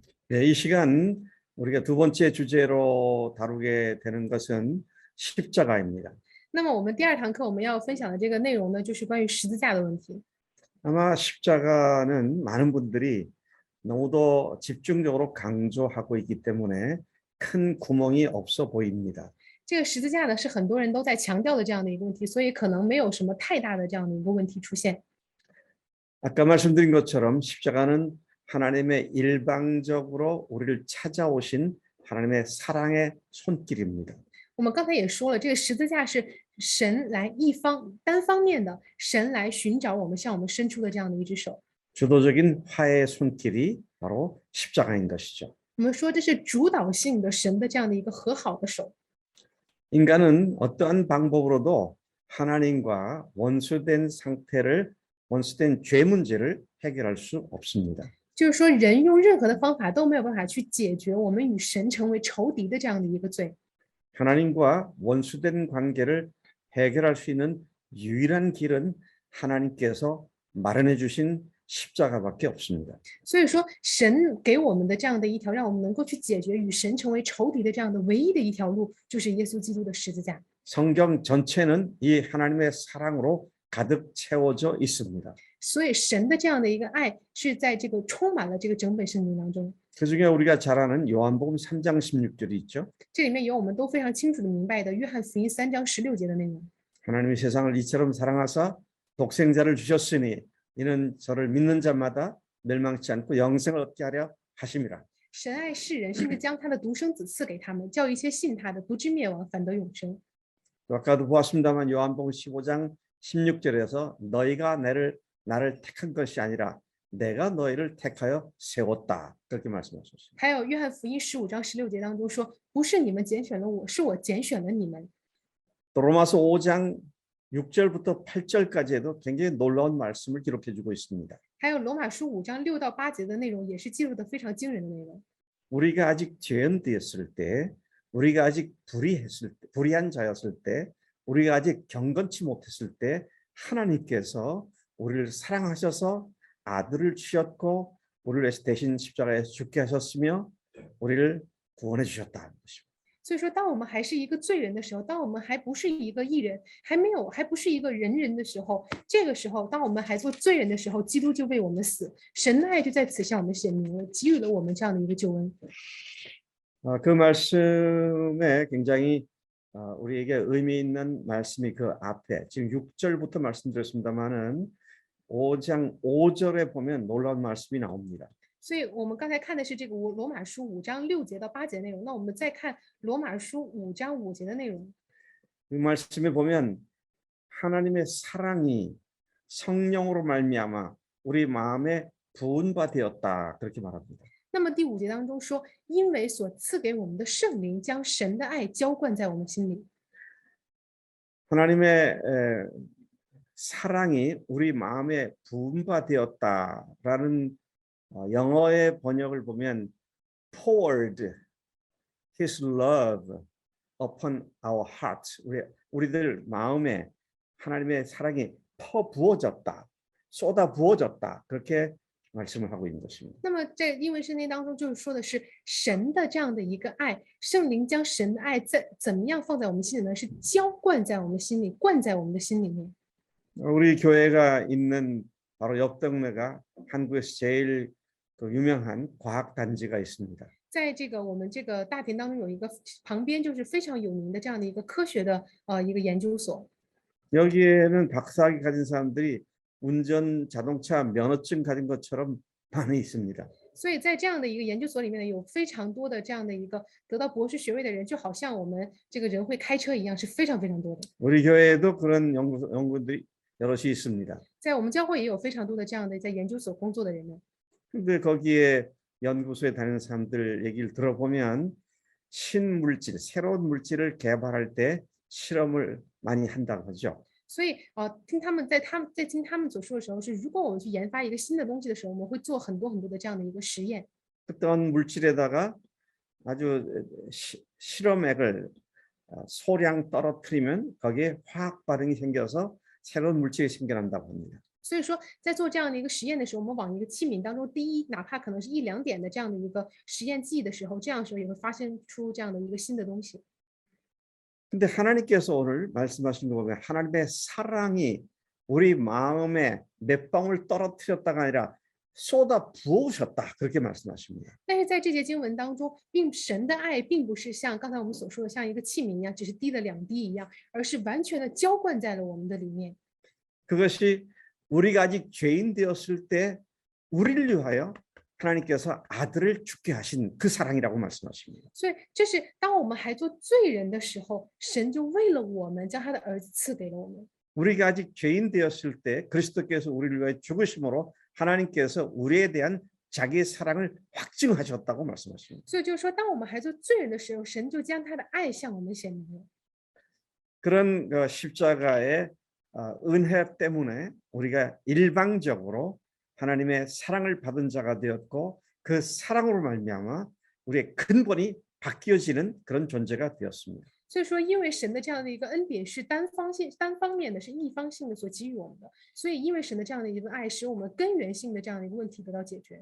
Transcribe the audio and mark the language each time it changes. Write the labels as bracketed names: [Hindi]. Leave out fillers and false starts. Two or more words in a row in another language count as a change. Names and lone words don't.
[Korean] 네, 이 시간 우리가 두 번째 주제로 다루게 되는 것은 십자가입니다. [Chinese] 那么我们第二堂课我们要分享的这个内容呢，就是关于十字架的问题。 [Korean] 아마 십자가는 많은 분들이 너무도 집중적으로 강조하고 있기 때문에 큰 구멍이 없어 보입니다. [Chinese] 这个十字架呢，是很多人都在强调的这样的一个问题，所以可能没有什么太大的这样的一个问题出现。 [Korean] 아까 말씀드린 것처럼 십자가는 하나님의 일방적으로 우리를 찾아오신 하나님의 사랑의 손길입니다. [Chinese] 我们刚才也说了，这个十字架是神来单方面的，神来寻找我们，向我们伸出的这样的一只手。 [Korean] 주도적인 화해의 손길이 바로 십자가인 것이죠. [Chinese] 我们说这是主导性的神的这样的一个和好的手。 [Korean] 인간은 어떠한 방법으로도 하나님과 원수된 죄 문제를 해결할 수 없습니다. [Chinese] 就是说，人用任何的方法都没有办法去解决我们与神成为仇敌的这样的一个罪。 [Korean] 하나님과 원수된 관계를 해결할 수 있는 유일한 길은 하나님께서 마련해 주신 십자가밖에 없습니다. [Chinese] 所以说，神给我们的这样的一条让我们能够去解决与神成为仇敌的这样的唯一的一条路，就是耶稣基督的十字架。 [Korean] 성경 전체는 이 하나님의 사랑으로 가득 채워져 있습니다. [Chinese] 所以，神的这样的一个爱是在这个充满了这个整本圣经当中。 [Korean] 그중에 우리가 잘 아는 요한복음 3장 16절이 있죠. [Chinese] 这里面有我们都非常清楚的明白的约翰福音3章16节的内容。 [Korean] 하나님이 세상을 이처럼 사랑하사 독생자를 주셨으니 이는 저를 믿는 자마다 멸망치 않고 영생을 얻게 하려 하심이라. [Chinese] 神爱世人，甚至将他的独生子赐给他们，叫一切信他的不至灭亡，反得永生。 [Korean] 또 아까도 보았습니다만 요한복음 15장 16절에서 너희가 나를 택한 것이 아니라 내가 너희를 택하여 세웠다 그렇게 말씀하셨습니다. [Chinese] 还有约翰福音15章16节当中说，不是你们拣选了我，是我拣选了你们。 [Korean] 또 로마서 5장 6절부터 8절까지도 굉장히 놀라운 말씀을 기록해주고 있습니다. [Chinese] 还有罗马书5章6到8节的内容，也是记录的非常惊人的内容。 [Korean] 우리가 아직 죄인되었을 때, 우리가 아직 불의한 자였을 때, 우리가 아직 경건치 못했을 때 하나님께서 우리를 사랑하셔서 아들을 주셨고 우리를 위해서 대신 십자가에 죽게 하셨으며 우리를 구원해 주셨다는 것입니다. [Chinese] 所以说，当我们还是一个罪人的时候，当我们还不是一个义人，还不是一个人的时候，这个时候，当我们还做罪人的时候，基督就为我们死，神的爱就在此向我们显明了，给予了我们这样的一个救恩。 [Korean] 그 말씀에 굉장히 우리에게 의미 있는 말씀이 그 앞에 지금 6절부터 말씀드렸습니다만은 5장 5절에 보면 놀라운 말씀이 나옵니다. [Chinese] 所以我们刚才看的是这个罗马书5章6节到8节的内容，那我们再看罗马书5章5节的内容。 [Korean] 그 말씀에 보면 하나님의 사랑이 성령으로 말미암아 우리 마음에 부은 바 되었다 그렇게 말합니다. [Chinese] 那么第5节当中说，因为所赐给我们的圣灵将神的爱浇灌在我们心里。 [Korean] 하나님의 사랑이 우리 마음에 부은 바 되었다라는 영어의 번역을 보면 [English] poured His love upon our hearts. [Korean] 우리들 마음에 하나님의 사랑이 퍼부어졌다, 쏟아 부어졌다 그렇게 말씀을 하고 있는 것입니다. [Chinese] 那么在英文圣经当中，就是说的是神的这样的一个爱，圣灵将神的爱怎么样放在我们心里呢？是浇灌在我们心里，灌在我们的心里面。 [Korean] 우리 교회가 있는 바로 옆 동네가 한국에서 제일 유명한 과학 단지가 있습니다. [Chinese] 在这个我们这个大田当中有一个旁边就是非常有名的这样的一个科学的一个研究所。 [Korean] 여기에는 박사학위 가진 사람들이 운전 자동차 면허증 가진 것처럼 많이 있습니다. [Chinese] 所以在这样的一个研究所里面呢，有非常多的这样的一个得到博士学位的人，就好像我们这个人会开车一样，是非常非常多的。 [Korean] 우리 교회에도 그런 연구들이 여럿이 있습니다. [Chinese] 在我们教会也有非常多的这样的在研究所工作的人呢。 [Korean] 근데 거기에 연구소에 다니는 사람들 얘기를 들어보면 신물질, 새로운 물질을 개발할 때 실험을 많이 한다고 하죠. [Chinese] 所以听他们听他们所说的时候是，如果我们去研发一个新的东西的时候，我们会做很多很多的这样的一个实验。 [Korean] 어떤 물질에다가 아주 실험액을 소량 떨어뜨리면 거기에 화학 반응이 생겨서 새로운 물질이 생겨난다고 합니다. [Chinese] 所以说，在做这样的一个实验的时候，我们往一个器皿当中滴，哪怕可能是一两点的这样的一个实验剂的时候，这样的时候也会发生出这样的一个新的东西。 [Korean] 근데 하나님께서 오늘 말씀하신 거 보면 하나님의 사랑이 우리 마음에 몇 방울 떨어뜨렸다가 아니라 쏟아 부으셨다 그렇게 말씀하십니다. [Chinese] 但是在这节经文当中，神的爱并不是像刚才我们所说的像一个器皿一样，只是滴了两滴一样，而是完全的浇灌在了我们的里面。 [Korean] 그것이 우리가 아직 죄인 되었을 때 우리를 위하여 하나님께서 아들을 죽게 하신 그 사랑이라고 말씀하십니다. [Chinese] 所以这是当我们还做罪人的时候，神就为了我们将他的儿子赐给了我们。 [Korean] 우리가 아직 죄인 되었을 때 그리스도께서 우리를 위하여 죽으심으로 하나님께서 우리에 대한 자기의 사랑을 확증하셨다고 말씀하십니다. [Chinese] 所以就是说，当我们还做罪人的时候，神就将他的爱向我们显明了。 [Korean] 그런 십자가의 은혜 때문에 우리가 일방적으로 하나님의 사랑을 받은 자가 되었고 그 사랑으로 말미암아 우리의 근본이 바뀌어지는 그런 존재가 되었습니다. [Chinese] 所以说，因为神的这样的一个恩典是单方面的，是一方性的所给予我们的，所以因为神的这样的一个爱，使我们根源性的这样的一个问题得到解决。